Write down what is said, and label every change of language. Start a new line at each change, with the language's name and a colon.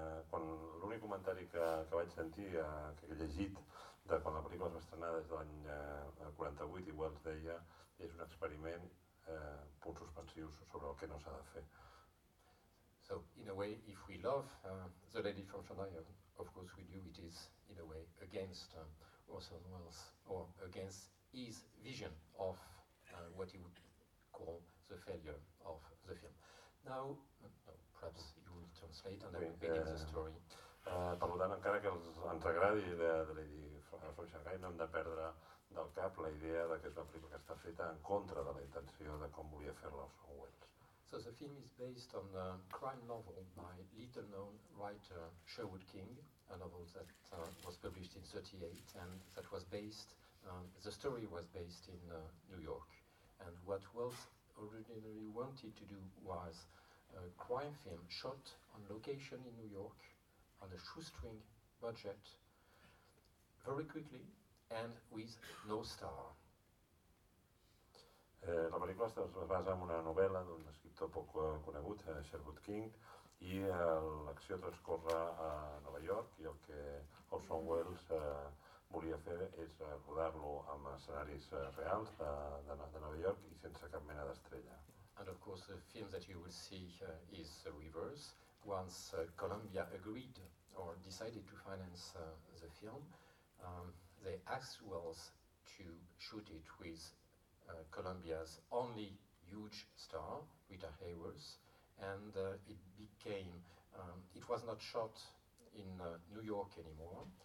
Catalan: Quan l'únic comentari que vaig sentir, que he llegit, de quan la pel·lícula es va estrenar des de l'any 48, igual es deia, és un experiment, punts suspensius sobre el que no s'ha de fer.
English: So, in a way, if we love The Lady from Shanghai, of course we do, it is, in a way, against Orson Welles, or against his vision of what he would call the failure of the film. Now, perhaps you will translate and I will begin the story.
Catalan: Per tant, encara que ens agradi l'idea de Lady from Shanghai, no hem de perdre del cap la idea que és una pel·lícula que està feta en contra de la intenció de com volia fer-la Orson Welles.
English: So the film is based on a crime novel by little-known writer Sherwood King, a novel that was published in 1938 and that was based, the story was based in New York. And what Welles originally wanted to do was a crime film shot on location in New York on a shoestring budget very quickly and with no star.
Catalan: La pel·lícula es basa en una novel·la d'un escriptor poc conegut, Sherwood King, i l'acció transcorre a Nova York i el que Orson Welles volia fer és rodar-lo amb escenaris reals de Nova York i sense cap mena d'estrella.
English: And of course the film that you will see is the reverse. Once Columbia agreed or decided to finance the film, they asked Welles to shoot it with Columbia's only huge star, Rita Hayworth, and it became, it was not shot in New York anymore.